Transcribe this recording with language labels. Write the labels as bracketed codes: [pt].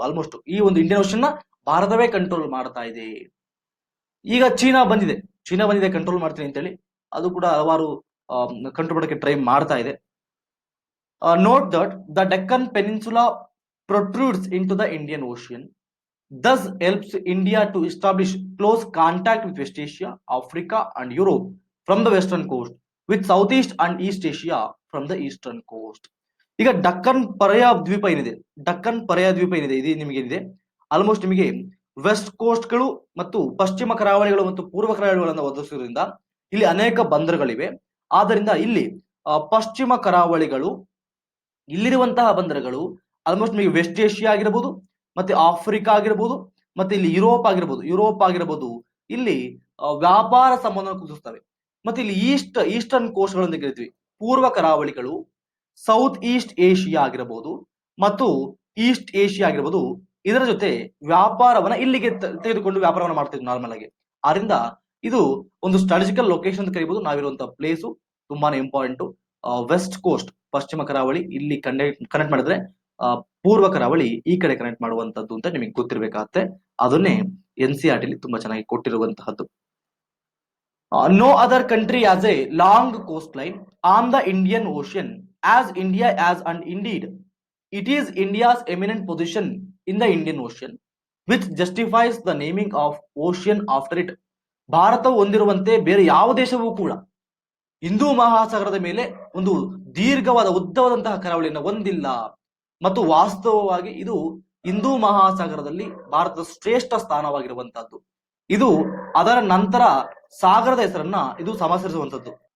[kn] Almost ಈ ಒಂದು Indian ocean ನ ಭಾರತವೇ ಕಂಟ್ರೋಲ್ ಮಾಡ್ತಾ ಇದೆ. ಈಗ ಚೀನಾ ಬಂದಿದೆ ಕಂಟ್ರೋಲ್ ಮಾಡ್ತೀನಿ ಅಂತೇಳಿ, ಅದು ಕೂಡ ಹಲವಾರು ಕಂಟ್ರೋಲ್ ಮಾಡೋಕೆ ಟ್ರೈ ಮಾಡ್ತಾ ಇದೆ. [en] Note that the Deccan peninsula protrudes into the Indian Ocean. thus helps India to establish close contact with West Asia, Africa, and Europe from the western coast, with Southeast and East Asia from the eastern coast. [kn] ಈಗ ಡಕ್ಕನ್ ಪರ್ಯಾಯ ದ್ವೀಪ ಏನಿದೆ, ಡಕ್ಕನ್ ಪರ್ಯಾಯ ದ್ವೀಪ ಏನಿದೆ, ಇದು ನಿಮಗೆ ಏನಿದೆ ಆಲ್ಮೋಸ್ಟ್ ನಿಮಗೆ ವೆಸ್ಟ್ ಕೋಸ್ಟ್ಗಳು ಮತ್ತು ಪಶ್ಚಿಮ ಕರಾವಳಿಗಳು ಮತ್ತು ಪೂರ್ವ ಕರಾವಳಿಗಳನ್ನು ಒದಗಿಸುವುದರಿಂದ ಇಲ್ಲಿ ಅನೇಕ ಬಂದರುಗಳಿವೆ. ಆದ್ದರಿಂದ ಇಲ್ಲಿ ಪಶ್ಚಿಮ ಕರಾವಳಿಗಳು, ಇಲ್ಲಿರುವಂತಹ ಬಂದರುಗಳು ಆಲ್ಮೋಸ್ಟ್ ನಿಮಗೆ ವೆಸ್ಟ್ ಏಷ್ಯಾ ಆಗಿರಬಹುದು, ಮತ್ತೆ ಆಫ್ರಿಕಾ ಆಗಿರಬಹುದು, ಮತ್ತೆ ಇಲ್ಲಿ ಯುರೋಪ್ ಆಗಿರಬಹುದು ಇಲ್ಲಿ ವ್ಯಾಪಾರ ಸಂಬಂಧ ಕುದಿಸ್ತವೆ. ಮತ್ತೆ ಇಲ್ಲಿ ಈಸ್ಟರ್ನ್ ಕೋಸ್ಟ್ಗಳು ಅಂತ ಕರಿತೀವಿ, ಪೂರ್ವ ಕರಾವಳಿಗಳು, ಸೌತ್ ಈಸ್ಟ್ ಏಷ್ಯಾ ಆಗಿರಬಹುದು ಮತ್ತು ಈಸ್ಟ್ ಏಷ್ಯಾ ಆಗಿರಬಹುದು, ಇದರ ಜೊತೆ ವ್ಯಾಪಾರವನ್ನ ಇಲ್ಲಿಗೆ ತೆಗೆದುಕೊಂಡು ವ್ಯಾಪಾರವನ್ನ ಮಾಡ್ತಿದ್ವಿ ನಾರ್ಮಲ್ ಆಗಿ. ಆದ್ರಿಂದ ಇದು ಒಂದು ಸ್ಟ್ರಾಟಜಿಕಲ್ ಲೊಕೇಶನ್ ಅಂತ ಕರಿಬಹುದು. ನಾವಿರುವಂತಹ ಪ್ಲೇಸು ತುಂಬಾನೇ ಇಂಪಾರ್ಟೆಂಟ್. ವೆಸ್ಟ್ ಕೋಸ್ಟ್ ಪಶ್ಚಿಮ ಕರಾವಳಿ ಇಲ್ಲಿ ಕನೆಕ್ಟ್ ಮಾಡಿದ್ರೆ ಪೂರ್ವ ಕರಾವಳಿ ಈ ಕಡೆ ಕನೆಕ್ಟ್ ಮಾಡುವಂತದ್ದು ಅಂತ ನಿಮಗೆ ಗೊತ್ತಿರಬೇಕಾಗತ್ತೆ. ಅದನ್ನೇ NCERT ಲಿ ತುಂಬಾ ಚೆನ್ನಾಗಿ ಕೊಟ್ಟಿರುವಂತಹದ್ದು. [en] No other country has a long coastline on the Indian Ocean as India has, and indeed it is India's eminent position in the Indian Ocean which justifies the naming of ocean after it. [kn] ಭಾರತವು ಹೊಂದಿರುವಂತೆ ಬೇರೆ ಯಾವ ದೇಶವೂ ಕೂಡ ಹಿಂದೂ ಮಹಾಸಾಗರದ ಮೇಲೆ ಒಂದು ದೀರ್ಘವಾದ ಉದ್ದವಾದಂತಹ ಕರಾವಳಿಯನ್ನು ಹೊಂದಿಲ್ಲ, ಮತ್ತು ವಾಸ್ತವವಾಗಿ ಇದು ಹಿಂದೂ ಮಹಾಸಾಗರದಲ್ಲಿ ಭಾರತದ ಶ್ರೇಷ್ಠ ಸ್ಥಾನವಾಗಿರುವಂತಹದ್ದು. ಇದು ಅದರ ನಂತರ ಸಾಗರದ ಹೆಸರನ್ನ ಇದು ಸಮರ್ಸಿರುವಂತದ್ದು.